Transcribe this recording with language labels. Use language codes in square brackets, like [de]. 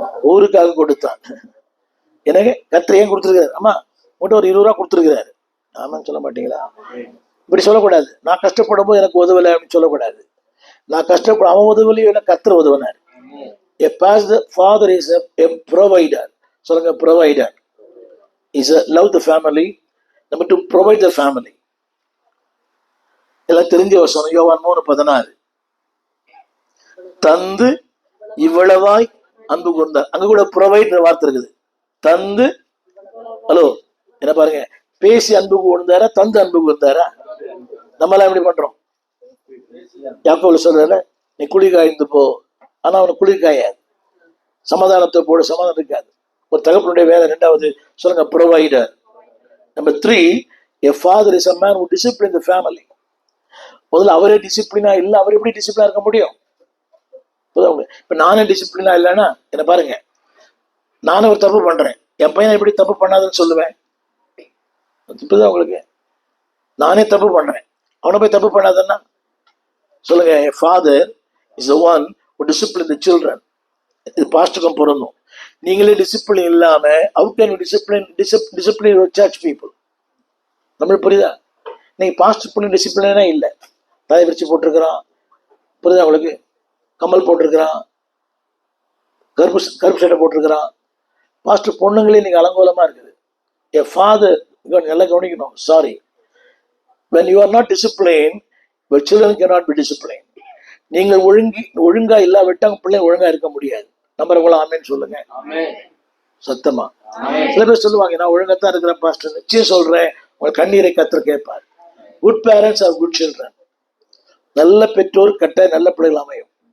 [ta] ஊருக்காக கொடுத்தான். எனக்கு கர்த்தர் ஏன் கொடுத்துருக்காரு? ஆமா, உங்கள்கிட்ட ஒரு 20 ரூபா கொடுத்துருக்கிறாரு. ஆமான்னு சொல்ல மாட்டீங்களா? இப்படி சொல்லக்கூடாது. நான் கஷ்டப்படும் போது எனக்கு உதவலை அப்படின்னு சொல்லக்கூடாது. நான் கஷ்டப்பட அவன் உதவலையோ இல்லை, கர்த்தர் உதவினார். [en] A father is a provider. சொல்லுங்க, provider is a love the family. Number 2, provide the family. [ta] எல்லாம் தெரிஞ்ச வசனம் யோவான் 3:16. தந்து இவ்வளவாய் அன்பு கூர்ந்தார். அங்க கூட ப்ரொவைட் வார்த்தை இருக்குது. தந்து, ஹலோ என்ன பாருங்க, பேசி அன்பு கூர்ந்தாரா, தந்து அன்பு கூர்ந்தாரா? நம்மளாம் எப்படி பண்றோம்? யாக்கோபு சொல்றல, நீ குளிர் காய்ந்து போ, ஆனா அவனுக்கு குளிர் காயாது. சமாதானத்தை போட சமாதானம் இருக்காது. ஒரு தகப்பனுடைய வேலை. 2வது சொல்லுங்க, provider. [en] Number 3, a father is a man who discipline the family. [ta] முதல்ல அவரே டிசிப்ளினா இல்லை, அவர் எப்படி டிசிப்ளினா இருக்க முடியும்? இப்ப நானே டிசிப்ளினா இல்லைன்னா என்ன பாருங்க, நானும் ஒரு தப்பு பண்றேன், என் பையனை எப்படி தப்பு பண்ணாதுன்னு சொல்லுவேன்? இப்பதான் உங்களுக்கு நானே தப்பு பண்றேன், அவனை போய் தப்பு பண்ணாதுன்னா சொல்லுங்க. [en] Father is the one who discipline the children. [ta] இது பாஸ்டருக்கும் பொருந்தும். நீங்களே டிசிப்ளின் இல்லாம [en] how can you discipline your church people? [ta] Tamil புரியுதா? நீங்க பாஸ்டர் பண்ணி டிசிப்ளினே இல்லை, தலை விரிச்சு போட்டிருக்கிறான், புரியுதா உங்களுக்கு? கமல் போட்டிருக்கிறான், கருப்பு சட்டை போட்டிருக்கிறான். பாஸ்டர் பொண்ணுங்களே இன்னைக்கு அலங்கோலமா இருக்குது. என் ஃபாதர் நல்லா கவனிக்கணும். [en] Sorry, when you are not disciplined, your children cannot be disciplined. [ta] நீங்கள் ஒழுங்கா இல்லாவிட்டா பிள்ளைங்க ஒழுங்கா இருக்க முடியாது. நம்புறவங்கள ஆமேன்னு சொல்லுங்க. சத்தமா. சில பேர் சொல்லுவாங்க, நான் ஒழுங்கத்தான் இருக்கிறேன் பாஸ்டர். நிச்சயம் சொல்றேன், உங்க கண்ணீரை கர்த்தர் கேட்பார். [en] Good parents are good children. [ta] நல்ல பெற்றோர் கட்ட நல்ல பிள்ளைகள் அமையும்.